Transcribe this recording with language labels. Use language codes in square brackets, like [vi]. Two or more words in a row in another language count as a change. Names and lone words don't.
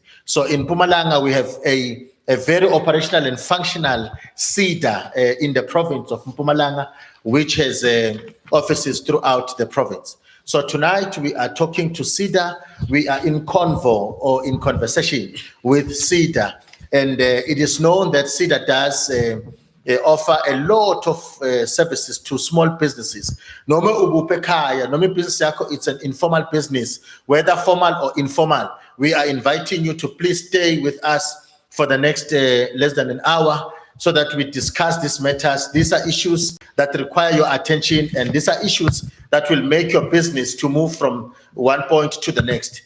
[en] So in Mpumalanga, we have a very operational and functional SEDA in the province of Mpumalanga, which has offices throughout the province. So tonight we are talking to SEDA. We are in convo or in conversation with SEDA. And it is known that SEDA does offer a lot of services to small businesses. [ss] Noma ubupekaya, noma business yako, [en] it's an informal business, whether formal or informal. We are inviting you to please stay with us for the next less than an hour so that we discuss these matters. These are issues that require your attention, and these are issues that will make your business to move from one point to the next.